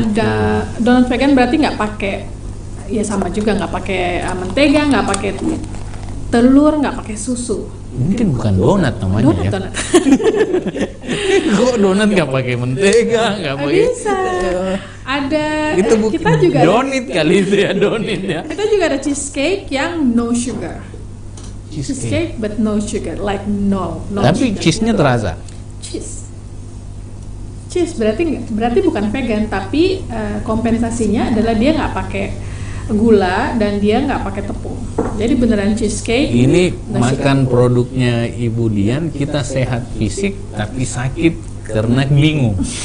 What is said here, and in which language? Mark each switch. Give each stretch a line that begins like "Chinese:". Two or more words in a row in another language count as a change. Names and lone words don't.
Indonesian: Donat vegan berarti nggak pakai, ya sama juga nggak pakai mentega, nggak pakai telur, nggak pakai susu. Mungkin bukan donat namanya ya. Donat. Kok donat nggak pakai mentega, nggak pakai? Bisa. Ada. Itu Kita juga donit kali itu ya, donit ya. Kita juga ada cheesecake yang
English: no sugar. Cheesecake but no sugar, like no
Indonesian: Tapi sugar. cheese-nya terasa. Cheese berarti bukan vegan, tapi kompensasinya adalah dia nggak pakai gula dan dia nggak pakai tepung. Jadi beneran cheesecake. Ini no makan produknya Ibu Dian, kita sehat fisik tapi sakit karena bingung.